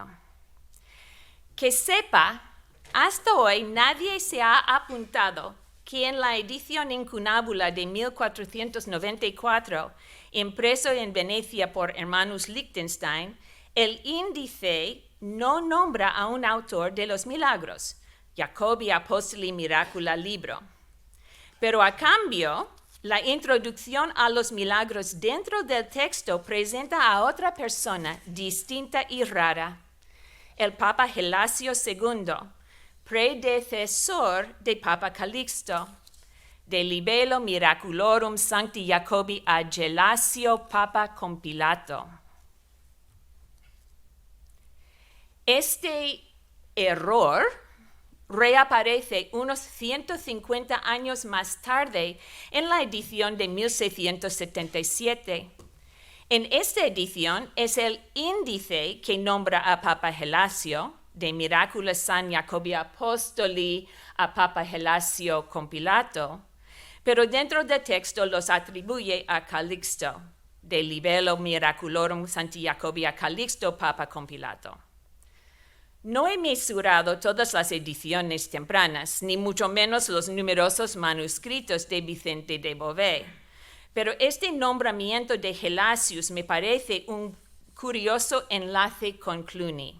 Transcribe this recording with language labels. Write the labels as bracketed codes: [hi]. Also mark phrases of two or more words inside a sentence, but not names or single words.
[es] Que sepa, hasta hoy nadie se ha apuntado que en la edición incunábula de 1494, impreso en Venecia por Hermanus Liechtenstein, el índice no nombra a un autor de los milagros, [la] Jacobi Apostoli Miracula Libro. [es] Pero a cambio, la introducción a los milagros dentro del texto presenta a otra persona distinta y rara, el Papa Gelasio II, predecesor de Papa Calixto, [la] de libello miraculorum sancti Jacobi a Gelasio Papa Compilato. [es] Este error reaparece unos 150 años más tarde en la edición de 1677. En esta edición es el índice que nombra a Papa Gelasio, [la] de Miracula San Jacobi Apostoli a Papa Gelasio Compilato, [es] pero dentro del texto los atribuye a Calixto, [la] de libello miraculorum Sancti Jacobi a Calixto Papa Compilato. [es] No he mesurado todas las ediciones tempranas, ni mucho menos los numerosos manuscritos de Vicente de Beauvais, pero este nombramiento de Gelasius me parece un curioso enlace con Cluny.